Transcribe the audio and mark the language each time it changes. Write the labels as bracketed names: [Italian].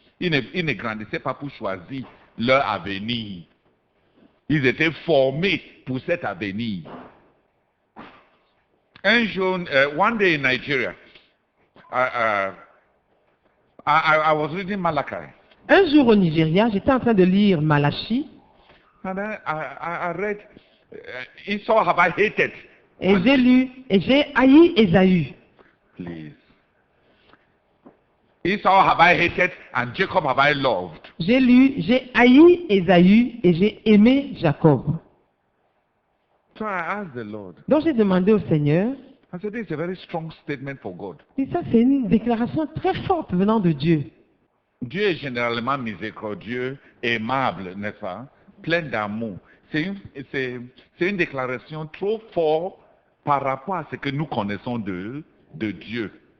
[French] Ils ne grandissaient pas pour choisir leur avenir. Ils étaient formés pour cet avenir. Un jour, [English] one day in Nigeria, I was reading Malachi. [French] Un jour au Nigeria, j'étais en train de lire Malachi. [English] And then I read, Esau have I hated. [French] Et j'ai lu, et j'ai haï Ésaü. [English] Please. Esau have I hated and Jacob have I loved. [French] J'ai lu, j'ai haï Ésaü et j'ai aimé Jacob. [English] So I asked the Lord. [French] Donc j'ai demandé au Seigneur. [English] I said, this is a very strong statement for God. [French] Et ça, c'est une déclaration très forte venant de Dieu. Dieu est généralement miséricordieux, aimable, n'est-ce pas? Plein d'amour. C'est une déclaration trop forte par rapport à ce que nous connaissons de Dieu.